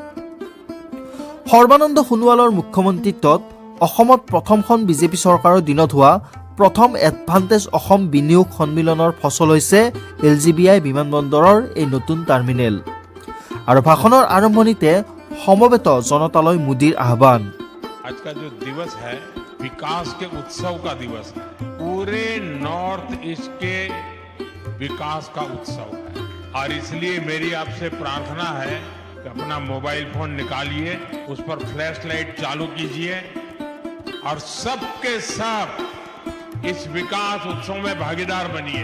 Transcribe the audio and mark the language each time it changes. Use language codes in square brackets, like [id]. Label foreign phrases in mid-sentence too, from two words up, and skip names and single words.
[as] সৰ্বানন্দ সোণোৱালৰ মুখ্যমন্ত্ৰীত্বত অসমত প্ৰথমখন বিজেপি চৰকাৰৰ দিনত হোৱা প্ৰথম এডভান্টেজ অসম বিনিয়োগ সন্মিলনৰ ফচল হৈছে LGBI বিমানবন্দৰৰ এই নতুন টাৰ্মিনেল। আৰু ভাষণৰ আৰম্ভণিতে সমবেত জনতালৈ মোদীৰ আহ্বান। [hi] आज का जो दिवस है विकास के उत्सव का दिवस है, पूरे नॉर्थ ईस्ट के विकास का उत्सव है। और इसलिए मेरी आपसे प्रार्थना है कि अपना मोबाइल फोन निकालिए, उस पर फ्लैश लाइट चालू कीजिए और सबके सब इस विकास उत्सव में भागीदार बनिए।